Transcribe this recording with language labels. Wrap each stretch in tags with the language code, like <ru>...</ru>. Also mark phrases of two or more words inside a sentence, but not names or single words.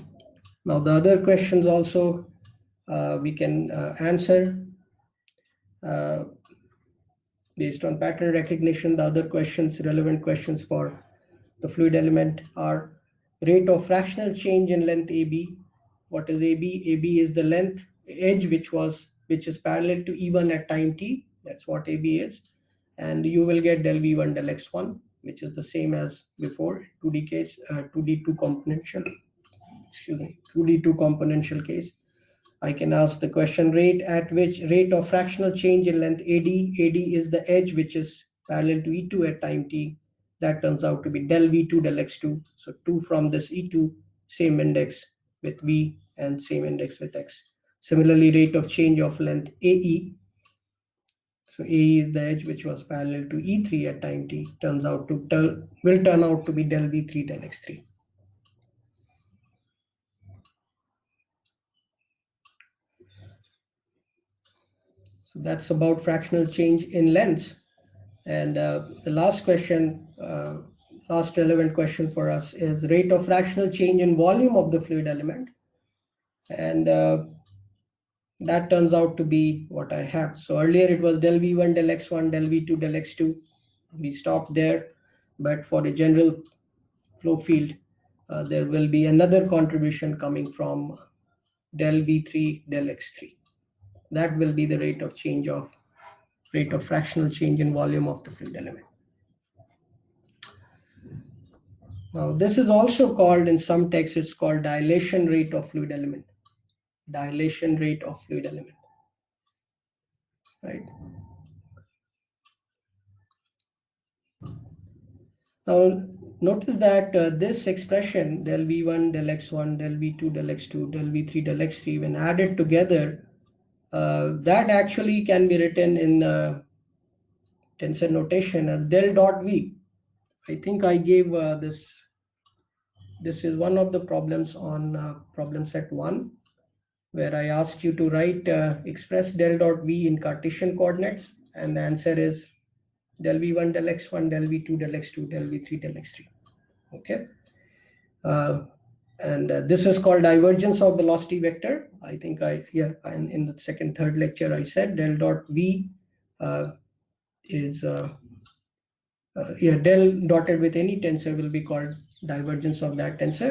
<en>Now the other questions also we can answer based on pattern recognition. The other questions, relevant questions for the fluid element, are rate of fractional change in length AB. What is AB? AB is the length edge which is parallel to E1 at time t. That's what AB is. And you will get del V1 del X1, which is the same as before, 2D case, 2D2 componential, excuse me, 2D2 componential case. I can ask the question, rate at which rate of fractional change in length AD. AD is the edge which is parallel to E2 at time t. That turns out to be del V2 del X2. So 2 from this E2, same index with V and same index with X. Similarly, rate of change of length AE. So AE is the edge which was parallel to E3 at time t. Turns out to will turn out to be del V3 del X3. So that's about fractional change in lengths. And the last question, last relevant question for us is rate of fractional change in volume of the fluid element. And that turns out to be what I have. So earlier it was del V1, del X1, del V2, del X2. We stopped there. But for the general flow field, there will be another contribution coming from del V3, del X3. That will be the rate of change of rate of fractional change in volume of the fluid element. Now, this is also called, in some texts, it's called dilation rate of fluid element. Dilation rate of fluid element, right? Now, notice that this expression, del V1, del X1, del V2, del X2, del V3, del X3, when added together, that actually can be written in tensor notation as del dot V. I think I gave this. This is one of the problems on problem set 1, where I asked you to write express del dot V in Cartesian coordinates, and the answer is del V1 del X1 del V2 del X2 del V3 del X3. Okay, and this is called divergence of velocity vector. I think in the second, third lecture I said del dot V is del dotted with any tensor will be called divergence of that tensor.</en>